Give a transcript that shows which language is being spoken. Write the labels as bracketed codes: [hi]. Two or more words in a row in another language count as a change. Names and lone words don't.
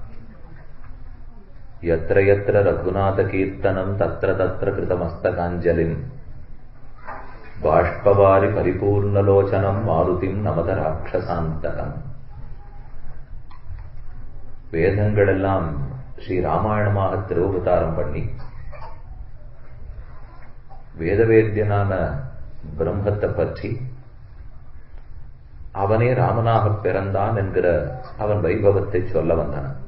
[sa] यत्र यत्र रघुनाथकीर्तनं तत्र तत्र कृतमस्तकाञ्जलिं बाष्पवारि परिपूर्णलोचनं मारुतिं नमत ராட்சசாந்தகம். [ta] வேதங்களெல்லாம் ஸ்ரீ ராமாயணமாக திருவதாரம் பண்ணி வேதவேத்யனான பிரம்மத்தை பற்றி அவனே ராமனாக பிறந்தான் என்கிற அவன் வைபவத்தை சொல்ல வந்தான்.